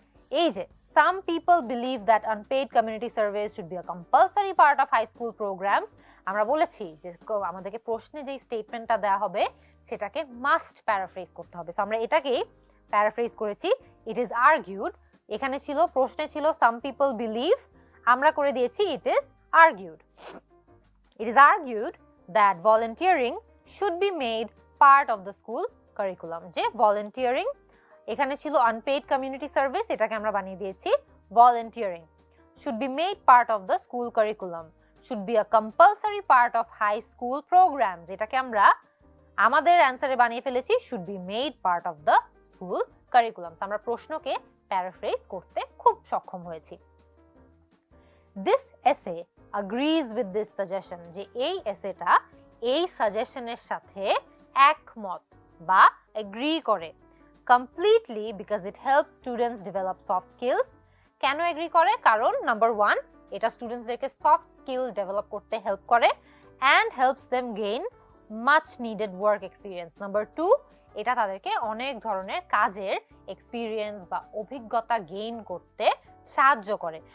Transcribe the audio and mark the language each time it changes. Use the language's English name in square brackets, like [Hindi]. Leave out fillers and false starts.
[Bangla] এই যে [English] some people believe that unpaid community service should be a compulsory part of high school programs, [Bangla] আমরা বলেছি যে আমাদেরকে প্রশ্নে যে স্টেটমেন্টটা দেওয়া হবে সেটাকে মাস্ট প্যারাফ্রেজ করতে হবে। সো আমরা এটাকেই প্যারাফ্রেজ করেছি, [English] It is argued. [Bangla] এখানে ছিল প্রশ্নে ছিল [English] some people believe, [Bangla] আমরা করে দিয়েছি [English] it is argued. It is argued that volunteering should be made part of the school curriculum, যে volunteering [Bangla] এখানে ছিল [English] unpaid community service, [Bangla] এটাকে আমরা বানিয়ে দিয়েছি [English] volunteering should be made part of the school curriculum, should be a compulsory part of high school programs, [Bangla] এটাকে আমরা আমাদের অ্যানসারে বানিয়ে ফেলেছি [English] should be made part of the school curriculum। [Bangla] আমরা প্রশ্নকে প্যারাফ্রেজ করতে খুব সক্ষম হয়েছি। [English] This essay agrees with this suggestion, [Bangla] যে এই এসেটা এই সাজেশনের সাথে একমত বা এগ্রি করে [English] completely because it helps students develop soft skills। [Bangla] কেন এগ্রি করে? কারণ নাম্বার 1 এটা স্টুডেন্টসদেরকে সফট স্কিল ডেভেলপ করতে হেল্প করে [English] and helps them gain much needed work experience। [Bangla] Number 2 এটা তাদেরকে অনেক ধরনের কাজের এক্সপিরিয়েন্স বা অভিজ্ঞতা গেইন করতে সাহায্য করে।